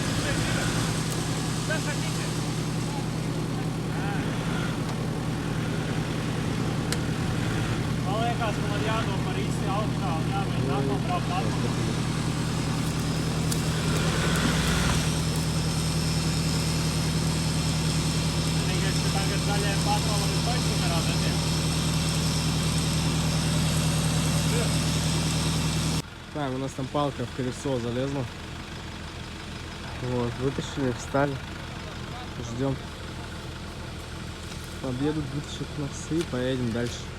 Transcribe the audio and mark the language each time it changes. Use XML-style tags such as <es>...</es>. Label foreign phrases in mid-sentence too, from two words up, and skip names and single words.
<lv>Liekas, ka man jādomā īsti augstā un jāmēģina nākamā atpakaļ. Vienīgais, ka tagad zaļajiem patrolam ir точно nerādēties.</lv> <ru>Так, у нас там палка в колесо залезла. Вот, вытащили, встали. Ждем. Подъедут, вытащат нас и поедем дальше.</ru>